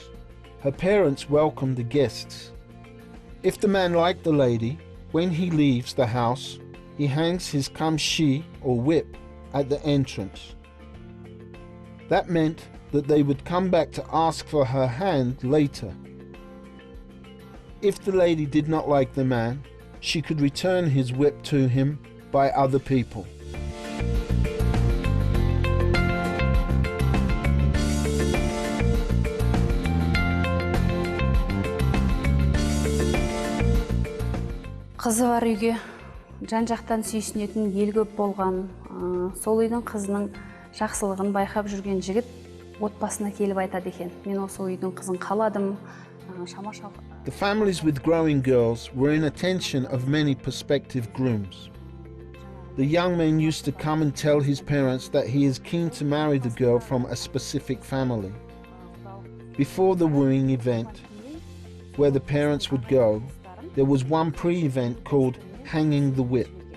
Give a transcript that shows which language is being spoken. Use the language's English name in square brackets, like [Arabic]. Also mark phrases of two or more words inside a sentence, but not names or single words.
[English] Her parents welcome the guests. If the man liked the lady, when he leaves the house, he hangs his kamshi or whip at the entrance. That meant that they would come back to ask for her hand later. If the lady did not like the man, she could return his whip to him by other people. [Kazakh] Қызы бар үйге жан-жақтан сүйсінетін ел көп болған, сол үйдің қызының жақсылығын байқап жүрген жігіт отбасына келіп айтады екен. Мен осы үйдің қызын қаладым. [English] The families with growing girls were in attention of many prospective grooms. The young man used to come and tell his parents that he is keen to marry the girl from a specific family. Before the wooing event, where the parents would go, there was one pre-event called hanging the whip.